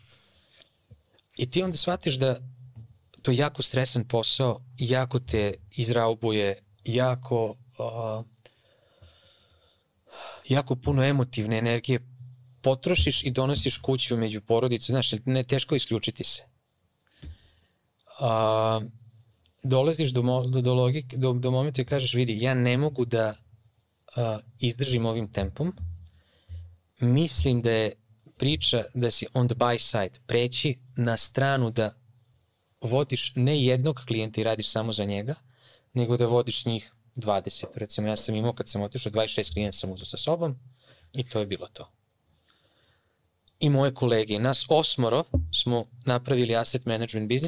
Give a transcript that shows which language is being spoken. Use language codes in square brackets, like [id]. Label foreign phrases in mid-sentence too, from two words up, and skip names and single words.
[sr] I ti onda shvatiš da to je jako stresan posao, jako te izraubuje, jako puno emotivne energije potrošiš i donosiš kuću među porodicu, znaš, ne teško isključiti se. Dolaziš do momenta i kažeš, vidi, ja ne mogu da izdržim ovim tempom, mislim da je priča da si [en] on the buy side, [sr] preći na stranu da vodiš ne jednog klijenta i radiš samo za njega, nego da vodiš njih 20. Recimo, ja sam imao, kad sam otišao, 26 klijenta sam uzao sa sobom i to je bilo to. I moje kolege, nas 8 smo napravili [en] asset management [sr] biznis.